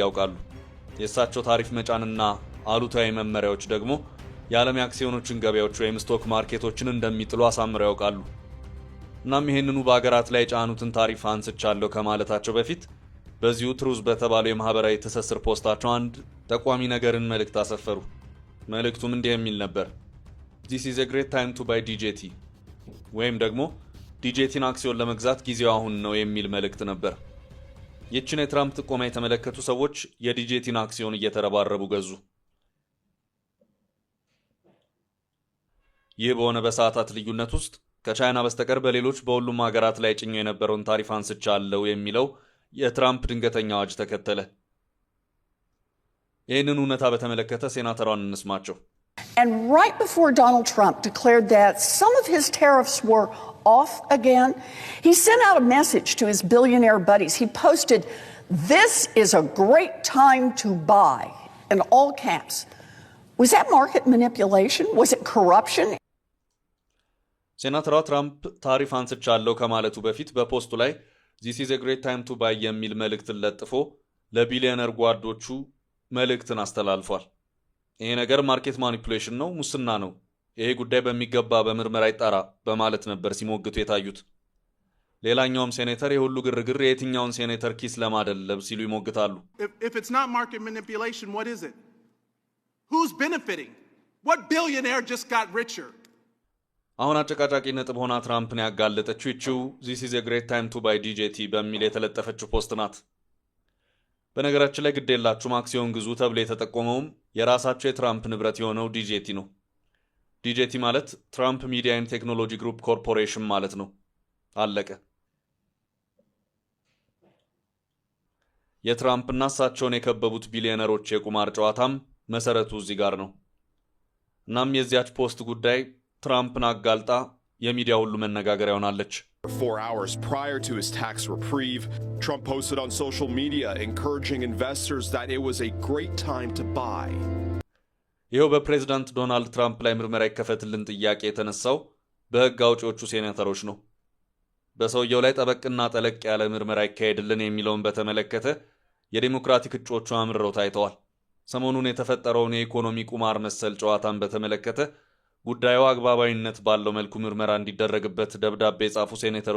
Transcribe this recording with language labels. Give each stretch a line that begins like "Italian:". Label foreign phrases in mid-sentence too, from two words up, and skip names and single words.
Amharic: ያውቃሉ። የእሳቸው ታሪፍ መጫንና አሉታዊ መመሪያዎች ደግሞ የዓለም የአክሲዮኖችን ገበያዎች ወይም
English: stock markets
Amharic: እንደሚጥሉ አሳምረው ያውቃሉ። እናም ይህንኑ በሀገራት ላይ የጫኑትን ታሪፍ አንስቻለሁ ከማለታቸው በፊት በዚሁ ትሩዝ በተባለው የማህበራዊ ትስስር ፖስታቸው አንድ ጠቋሚ ነገርን መልእክት አሰፈሩ። መልእክቱም እንዲህ የሚል ነበር።
English: This is a great time to buy DJT
Amharic: ወይም ደግሞ ዲጄቲን አክሲዮን ለመግዛት ጊዜው አሁን ነው የሚል መልእክት ነበር። ይህችን የትራምፕ ጥቆማ የተመለከቱ ሰዎች የዲጄቲን አክሲዮን እየተረባረቡ ገዙ። ይህ በሆነ በሰዓታት ልዩነት ውስጥ ከቻይና በስተቀር በሌሎች በሁሉም ሀገራት ላይ ጭኞ የነበረውን ታሪፍ አንስቻለሁ የሚለው የትራምፕ ድንገተኛ አዋጅ ተከተለ። ይህንን እውነታ በተመለከተ ሴናተሯን እንስማቸው።
English: And right before Donald Trump declared that some of his tariffs were off again, he sent out a message to his billionaire buddies. He posted, "This is a great time to buy," in all caps. Was that market manipulation? Was it corruption?
Amharic: ሴናተሯ ትራምፕ ታሪፍ አንስቻለሁ ከማለቱ በፊት በፖስቱ ላይ
English: This is a great time to buy
Amharic: የሚል መልእክትን ለጥፎ ለቢሊዮነር ጓዶቹ መልእክትን አስተላልፏል። ይሄ ነገር
English: market manipulation
Amharic: ነው፣ ሙስና ነው፣ ይሄ ጉዳይ በሚገባ በምርመራ ይጣራ በማለት ነበር ሲሞግቱ የታዩት። ሌላኛውም ሴኔተር የሁሉ ግርግር የትኛውን ሴኔተር ኪስ ለማደለብ ሲሉ ይሞግታሉ።
English: If it's not market manipulation, what is it? Who's benefiting? What billionaire just got richer?
Amharic: አሁን አጨቃጫቂ ነጥብ ሆና ትራምፕን ያጋለጠችው ይቺው
English: This is a great time to buy DJT
Amharic: በሚል የተለጠፈችው ፖስት ናት። በነገራችን ላይ ግድ የላችሁም አክሲዮን ግዙ ተብሎ የተጠቆመውም የራሳቸው የትራምፕ ንብረት የሆነው ዲጄቲ ነው። ዲጄቲ ማለት ትራምፕ ሚዲያ ኤንድ ቴክኖሎጂ ግሩፕ ኮርፖሬሽን ማለት ነው። አለቀ። የትራምፕና እሳቸውን የከበቡት ቢሊዮነሮች የቁማር ጨዋታም መሰረቱ እዚህ ጋር ነው። እናም የዚያች ፖስት ጉዳይ ትራምፕን አጋልጣ የሚዲያ ሁሉ መነጋገሪያ ሆናለች።
English: 4 hours prior to his tax reprieve, Trump posted on social media encouraging investors that it was a great time to buy.
Amharic: ይኸው በፕሬዝዳንት ዶናልድ ትራምፕ ላይ ምርመራ ይከፈትልን ጥያቄ የተነሳው በሕግ አውጪዎቹ ሴኔተሮች ነው። በሰውየው ላይ ጠበቅና ጠለቅ ያለ ምርመራ ይካሄድልን የሚለውን በተመለከተ የዲሞክራቲክ እጩዎቹ አምርረው ታይተዋል። ሰሞኑን የተፈጠረውን የኢኮኖሚ ቁማር መሰል ጨዋታን በተመለከተ ጉዳዩ አግባባዊነት ባለው መልኩ ምርመራ እንዲደረግበት ደብዳቤ የጻፉ ሴኔተሮች